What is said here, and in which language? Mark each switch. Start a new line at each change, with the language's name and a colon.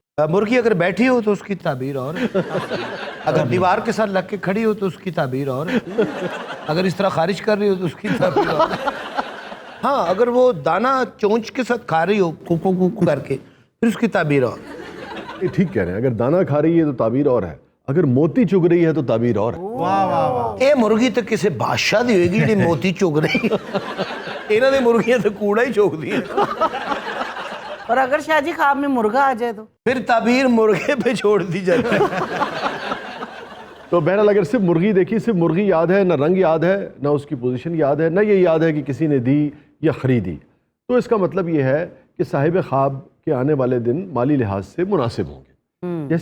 Urdu: مرغی اگر بیٹھی ہو تو اس کی تعبیر اور ہے, اگر دیوار کے ساتھ لگ کے کھڑی ہو تو اس کی تعبیر اور ہے, اگر اس طرح خارج کر رہی ہو تو اس کی تعبیر اور ہے. ہاں اگر وہ دانا چونچ کے ساتھ کھا رہی ہو کو کر کے پھر اس کی تعبیر اور. یہ ٹھیک کہہ رہے ہیں, اگر دانا کھا رہی ہے تو تعبیر اور ہے, اگر موتی چگ رہی ہے تو تعبیر اور ہے.
Punjabi: اے مرغی تو کسی بادشاہ دی ہوئے گی جی موتی چگ رہی. انہاں دی مرغیاں تو کوڑا ہی چوک دی.
Urdu: اور اگر شاہ جی خواب میں مرغا آ جائے تو پھر تعبیر مرغے پہ چھوڑ دی جاتی ہے. تو بہرحال اگر صرف مرغی دیکھی, صرف مرغی یاد ہے, نہ رنگ یاد ہے, نہ اس کی پوزیشن یاد ہے, نہ یہ یاد ہے کہ کسی نے دی یا خریدی, تو اس کا مطلب یہ ہے کہ صاحب خواب کے آنے والے دن مالی لحاظ سے مناسب ہوں گے.